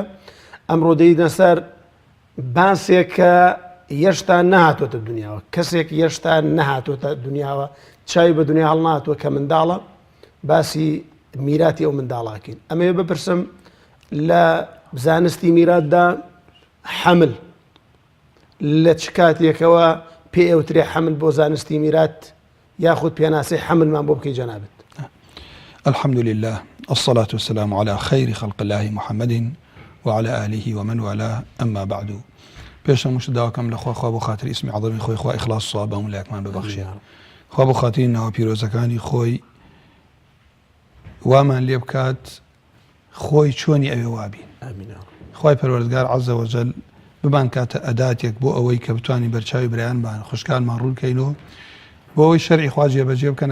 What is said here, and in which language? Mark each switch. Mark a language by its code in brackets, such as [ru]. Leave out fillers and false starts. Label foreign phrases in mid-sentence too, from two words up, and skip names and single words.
[ckb] ئەمڕۆ دەیدە سەر باسێک کە یەشتا نەهاتۆتە دنیاوە، کەسێک یەشتا نەهاتۆتە دنیاوە، چاوی بە دنیا هەڵناتوە کە منداڵە، باسی میراتی ئەو منداڵاکەین. ئەمەوێ بپرسم لە زانستی میراتدا حمل لە چ کاتێکەوە پێ ئەوترێ حمل بۆ زانستی میرات، یاخود پێناسەی حملمان بۆ بکەی جەنابەت؟ [ar] الحمد لله الصلاة والسلام على خير خلق الله محمد وعلى آله ومن والاه. أما بعد، [ckb] پێشەم وشت داواکەم لەخوا خوا بۆ خاتری ئیسمی عەظەمی خۆی خوا ئیخلاص و سەواب هەموو لایەکمان ببەخشێ. خوا بۆ خاتری ناوە پیرۆزەکانی خۆی وامان لێ بکات خۆی چۆنی ئەوێ وابین. خوای پەروەردگار [ar] عەزە وەجەل [ckb] بمان کاتە ئەداتێک بۆ ئەوەی کە بتوانین بەرچاوی برایانمان خوشکانمان ڕوون کەینەوە، بۆ ئەوەی شەرعی خوا جێبەجێ بکەن.